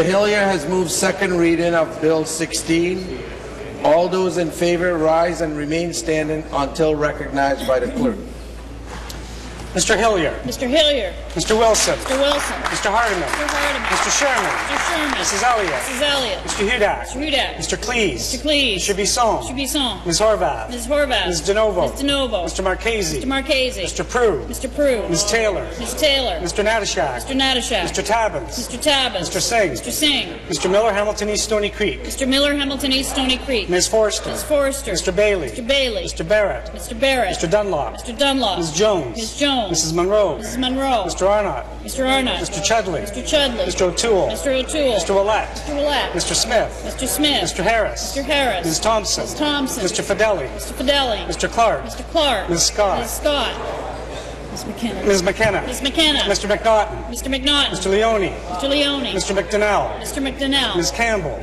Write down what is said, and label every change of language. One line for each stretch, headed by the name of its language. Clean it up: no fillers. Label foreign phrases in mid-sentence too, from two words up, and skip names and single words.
English: Hillier has moved second reading of Bill 16. All those in favor rise and remain standing until recognized by the clerk. Mr. Hillier. Mr. Hillier. Mr. Wilson. Mr. Wilson. Mr. Hardiman. Mr. Hardiman. Mr. Sherman. Mr. Sherman. Mrs. Elliott. Mrs. Elliott. Mr. Hudak. Mr. Hudak. Mr. Cleese. Mr. Cleese. Mr. Bisson. Mr. Bisson. Ms. Horvath. Ms. Horvath. Ms. DeNovo. Ms. DeNovo. Mr. Marchese. Mr. Marchese. Mr. Prue. Mr. Prue. Ms. Taylor. Ms. Taylor. Mr. Natashak. Mr. Natashak. Mr. Tabbins. Mr. Tabbins. Mr. Singh. Mr. Singh. Mr. Miller, Hamilton East Stony Creek. Mr. Miller, Hamilton East Stony Creek. Ms. Forster. Ms. Forster. Mr. Bailey. Mr. Bailey. Mr. Barrett. Mr. Barrett. Mr. Dunlop. Mr. Dunlop. Ms. Jones. Ms. Jones. Mrs. Monroe. Mrs. Monroe. Mr. Arnott. Mr. Arnott. Mr. Chudley. Mr. Chudley. Mr. O'Toole. Mr. O'Toole. Mr. Willett. Mr. Willett. Mr. Smith. Mr. Smith. Mr. Harris. Mr. Harris. Ms. Thompson. Ms. Thompson. Mr. Fideli. Mr. Fideli. Mr. Clark. Mr. Clark. Ms. Scott. Ms. Scott. Ms. McKenna. Ms. McKenna. Ms. McKenna. Mr. McNaughton. Mr. McNaughton. Mr. Leone. Mr. Leone. Mr. McDonnell. Mr. McDonnell. Ms. Campbell.